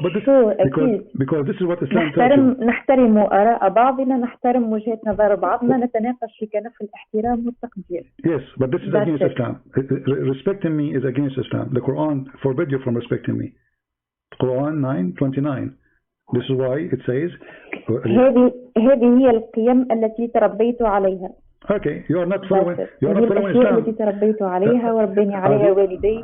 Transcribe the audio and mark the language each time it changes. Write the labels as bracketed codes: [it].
[en] but this, because this is what Islam [ar] نحترم آراء بعضنا، نحترم وجهة نظر بعضنا، نتناقش في كنف الاحترام والتقدير. [en] Yes, but this is against Islam. Respecting me is against Islam. The Quran forbids you from respecting me. Quran 9:29. This is why it says [ar] هذه هي القيم التي تربيت عليها. [en] Okay, you are not following Islam. [ar] التي تربيت عليها وربني عليها والدي.